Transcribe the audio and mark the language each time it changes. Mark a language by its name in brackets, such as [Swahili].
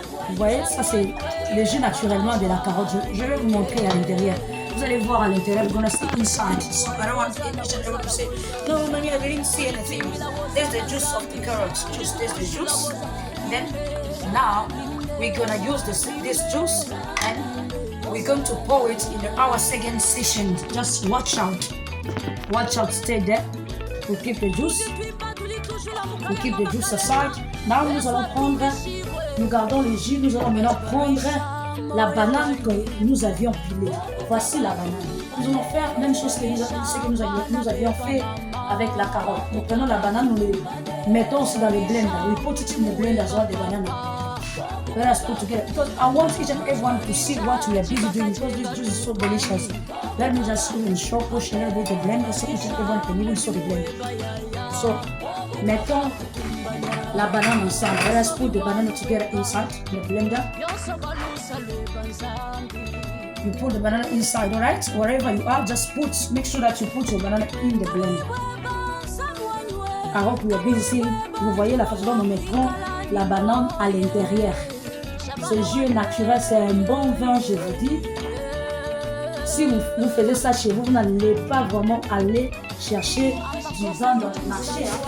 [French] Vous voyez, ça c'est le jus naturellement de la carotte. Je vais vous montrer à l'intérieur. Vous allez voir à l'intérieur, [English] we're gonna see inside. So I don't want each and everyone to say, no, mommy, I didn't see anything. There's the juice of the carrots. Juice, there's the juice. Then now we're gonna use this juice and we're going to pour it in our second session. Just watch out. Watch out, stay there. We keep the juice. We keep the juice aside. Now [French] nous allons prendre, nous gardons le jus, nous allons maintenant prendre la banane que nous avions pilée. Voici la banane. Nous allons faire la même chose que nous avions fait avec la carotte. Nous prenons la banane, nous le mettons aussi dans le blender. [English] We put it in the blender as well, the banana. Let us put together. Because I want each and everyone to see what we are busy doing because this juice is so delicious. Let me just even show, push a little bit the blender so each and everyone can even see the blender. [French] So, mettons la banane ensemble. [English] Let us put the banana together inside the blender. You put the banana inside, alright? Wherever you are, just make sure that you put your banana in the blender. I hope you are busy. [French] Vous voyez la façon dont nous mettrons la banane à l'intérieur. Ce jus naturel, c'est un bon vin, je vous dis. Si vous faisiez ça chez vous, vous n'allez pas vraiment aller chercher du vin dans le marché.